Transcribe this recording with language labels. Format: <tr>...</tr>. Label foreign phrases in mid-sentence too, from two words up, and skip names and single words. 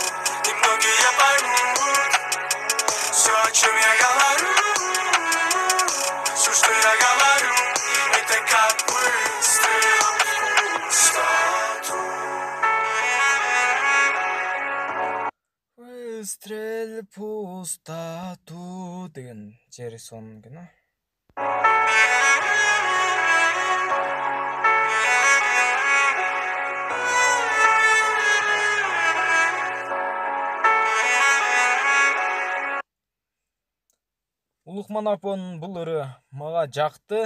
<ru>Немногие поймут все, о чем я говорю. Все, что я говорю, это как выстрел в пустоту. Выстрел пустату</ru> <ky>деген жери сонун экен. Ulukmanapo'нун бул ыры мага жакты.</ky>